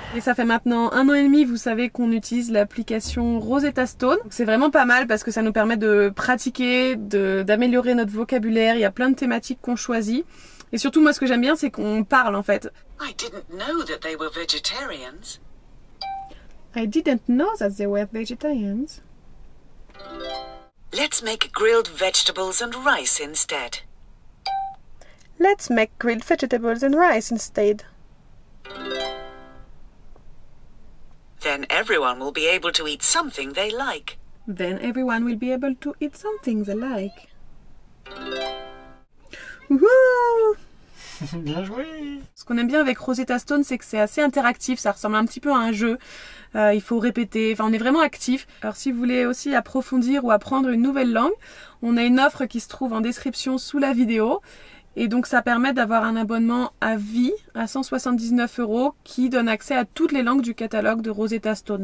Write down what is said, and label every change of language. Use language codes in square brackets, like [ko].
[fr] Et ça fait maintenant 1 an et demi, vous savez qu'on utilise l'application Rosetta Stone. C'est vraiment pas mal parce que ça nous permet de pratiquer, d'améliorer notre vocabulaire. Il y a plein de thématiques qu'on choisit. Et surtout, moi, ce que j'aime bien, c'est qu'on parle, en fait. [en] I didn't know that they were vegetarians. I didn't know that they were vegetarians. Let's make grilled vegetables and rice instead. Let's make grilled vegetables and rice instead. Then everyone will be able to eat something they like. Then everyone will be able to eat something they like. Wouhou! [fr] Bien joué! Ce qu'on aime bien avec Rosetta Stone, c'est que c'est assez interactif, ça ressemble un petit peu à un jeu. Il faut répéter, enfin on est vraiment actif. Alors si vous voulez aussi approfondir ou apprendre une nouvelle langue, on a une offre qui se trouve en description sous la vidéo. Et donc ça permet d'avoir un abonnement à vie à 179 € qui donne accès à toutes les langues du catalogue de Rosetta Stone.